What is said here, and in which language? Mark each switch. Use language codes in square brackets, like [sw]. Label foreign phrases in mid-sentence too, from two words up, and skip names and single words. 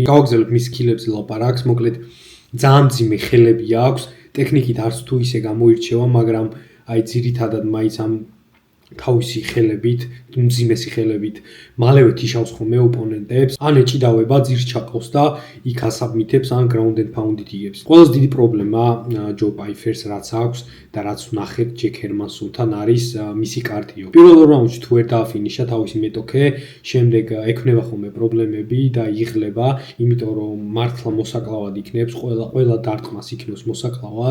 [ka] გავაგზავნებ მის სკილებზე ლაპარაკს, მოკლედ ძალიან მძიმე ხელები აქვს, ტექნიკით არც თუ ისე გამოირჩევა, მაგრამ აი ძირითადად მაინც ამ თავისი ხელებით, მძიმესი ხელებით მალევე თიშავს ხოლმე ოპონენტებს, ან ეჭიდავება, ძირს ჩაყავს და იქ ასაბმითებს, ან [en] ground and pound-ით [ka] იგებს. ყველაზე დიდი პრობლემა ჯო Pfeiffer-ს რაც აქვს და რაც ვნახეთ ჯეკ ჰერმანსონთან არის მისი კარდიო. პირველ რაუნდში თუ ვერ დააფინიშა თავისი მეტოქე, შემდეგ ექნება ხოლმე პრობლემები და იღლება, იმიტომ რომ მართლა მოსაკლავად იქნებს, ყველა დარტყმას იქნებს მოსაკლავად.